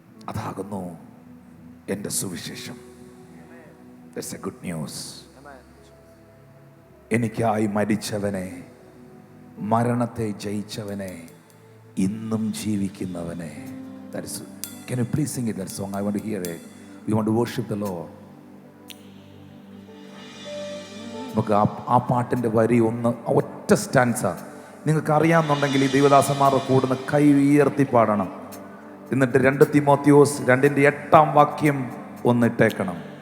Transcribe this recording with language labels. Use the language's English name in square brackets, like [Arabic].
[Malayalam] അതാകുന്നു എൻ്റെ സുവിശേഷം. [English] That's a good news. [Malayalam] എനിക്കായി മരിച്ചവനെ, മരണത്തെ ജയിച്ചവനെ, ഇന്നും ജീവിക്കുന്നവനെ. [English] Can you please sing it, that song? I want to hear it. We want to worship the Lord. [Malayalam] നമുക്ക് ആ പാട്ടിൻ്റെ വരി ഒന്ന്, ഒറ്റ സ്റ്റാൻസ നിങ്ങൾക്ക് അറിയാമെന്നുണ്ടെങ്കിൽ ഈ ദൈവദാസന്മാരുടെ കൂടുന്ന കൈ ഉയർത്തി പാടണം. എന്നിട്ട് 2 തിമോത്തിയോസ് 2-ാം വാക്യം ഒന്നിട്ടേക്കണം.